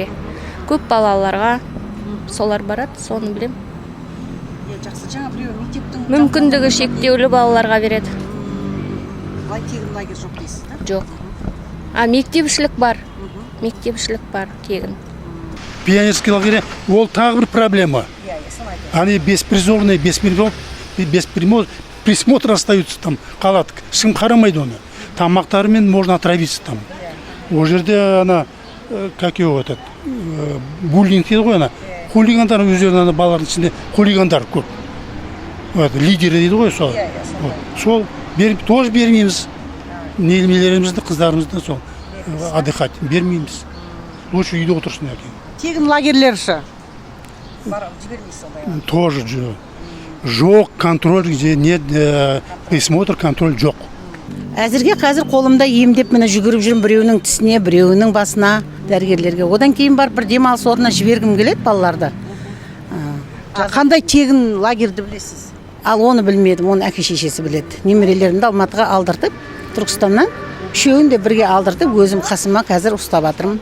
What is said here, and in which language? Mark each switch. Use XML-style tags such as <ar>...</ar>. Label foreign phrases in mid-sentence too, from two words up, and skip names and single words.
<kk>Көп балаларға солар барады, соны білем. Жақсы, жаңа біреу мектептің Мүмкіндігі шектеулі балаларға береді. Былай тегін лагерь жоқ дейсіз, да? Жоқ. Мектепішілік бар. Мектепішілік бар, тегін.</kk> <ru>Пионерский лагерь,</ru> <kk>ол тағы бір проблема.</kk> <ru>Они беспризорные, присмотр остаются там,</ru> <kk>қалады. Ешкім қарамайды оны. Тамақтарымен</kk> <ru>можно отравиться там.</ru> <kk>Ол жерде</kk> <ru>как его</ru> <kk>буллинг дейді ғой, хулигандар өздерінің балалардың ішінде хулигандар көп. Лидері дейді ғой сол. Сол тоже бермейміз. Немелерімізді, қыздарымызды сол отдыхать бермейміз. Лучше үйде отырсын екен. Тегін лагерлер ше? Тоже жоқ.</kk> <ru>Контроль, где нет присмотр, контроль жоқ.</ru> <kk>Әзірге қазір қолымда емдеп міне жүгіріп жүрмін, біреуінің тісіне, біреуінің басына, дәрігерлерге. Одан кейін барып бір демалыс орнына жібергім келеді балаларды. Қандай тегін лагерьді білесіз? Ал оны білмедім, оны әке шешесі біледі. Немерелерімді Алматыға алдыртып, Түркістаннан үшеуін де бірге алдыртып, өзім қасыма қазір ұстап жатырмын.</kk>